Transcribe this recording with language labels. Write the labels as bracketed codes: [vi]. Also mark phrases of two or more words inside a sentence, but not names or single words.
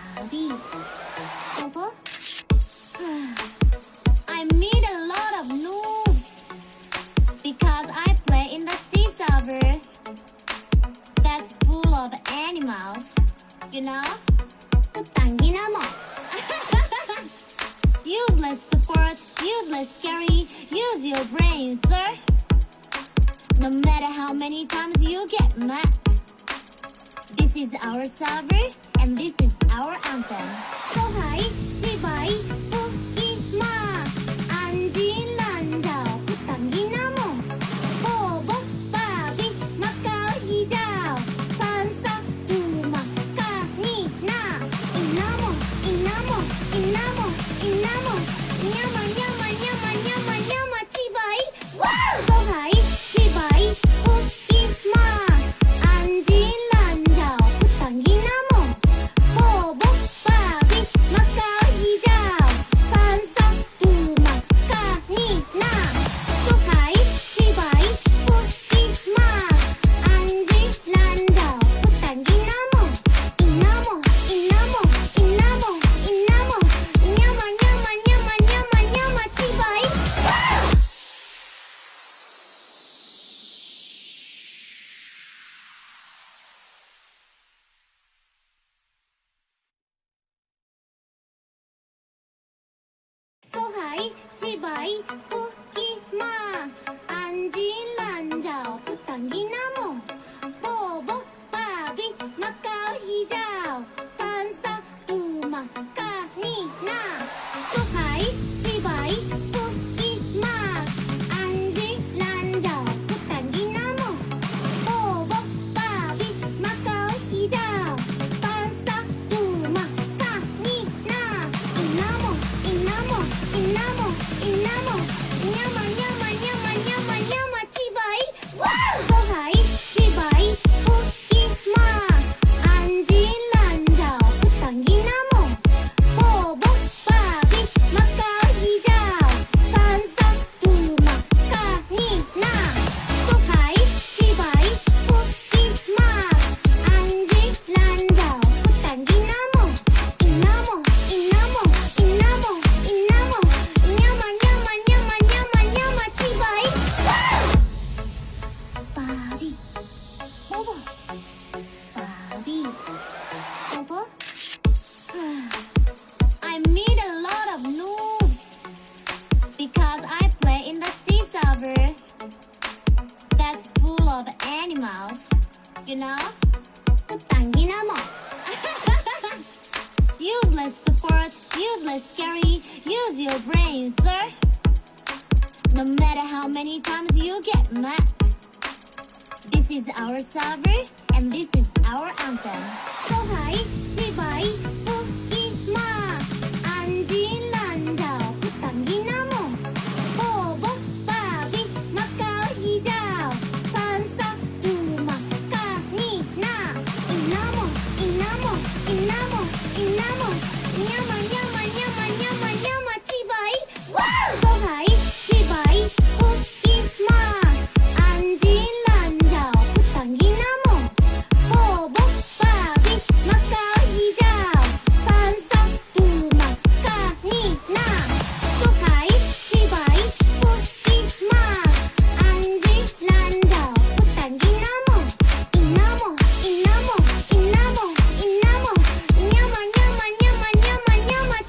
[en] Bobby. Bobo? I meet a lot of noobs because I play in the sea server that's full of animals, you know? [ko] 당기나 뭐. [en] Useless support, useless carry, use your brain, sir. No matter how many times you get mad. This is our server, and this is our anthem. So high, [ms] chibai, puki ma, anji lanjao, [tl] putangi namo, [ms] bobo, babi, makau hijau, pansa, tuma, ka, ni, na, inamo, inamo, inamo, inamo, nyama, nyama, nyama, nyama, nyama, chibai, wow! [en] So high, [ms] chibai, puki ma, anji lanjao, [tl] putangi namo, [ms] bobo, babi, makau hijau, pansa, tuma, ka, ni, na. [en] So high, [ms] chibai, puki ma, anji lanjao, [tl] putangi namo, [ms] inamo, inamo, inamo, inamo, nyama, nyama, nyama, nyama, nyama, chibai. [en] So high, [ms] chibai, puki ma, anji lanjao, [tl] putangi namo, [ms] bobo, babi, makau hijau, pansa, tuma, ka, ni, na. [en] So high, [ms] chibai, puki ma, anji lanjao, [tl] putangi namo, [ms] bobo, babi, makau hijau, pansa, tuma, ka, ni, na. Inamo, inamo, inamo, inamo, nyama, nyama, nyama, nyama, nyama, chibai. Wow! [en] So high, [ms] chibai, puki ma, anji lanjao, [tl] putangi namo, [ms] bobo, babi, makau hijau, pansa, tuma, ka, ni, na. [en] So high, [ms] chibai, puki ma, anji lanjao, [tl] putangi namo, [ms] inamo, inamo, inamo, inamo, nyama, nyama, nyama, nyama, nyama, chibai. Wow! [en] Bobby, bobo, Bobby, bobo. I meet a lot of noobs because I play in the sea server that's full of animals, you know? [ko] 당기나 뭐. [en] Useless support, useless carry, use your brain, sir. No matter how many times you get mad. This is our server, and this is our anthem. So high, [ms] chibai, puki ma, anji lanjao, [tl] putangi namo, [ms] bobo, babi, makau hijau, pansa, tuma, ka, ni, na. Inamo, inamo, inamo, inamo, nyama, nyama, nyama, nyama, nyama, chibai. Wow! [en] So high, [ms] chibai, puki ma, anji lanjao, [tl] putangi namo, [ms] bobo, babi, makau hijau, pansa, tuma, ka, ni, na. [en] So high, [ms] chibai, puki ma, anji lanjao, [tl] putangi namo, [ms] inamo, inamo, inamo, inamo, nyama, nyama, nyama, nyama, nyama.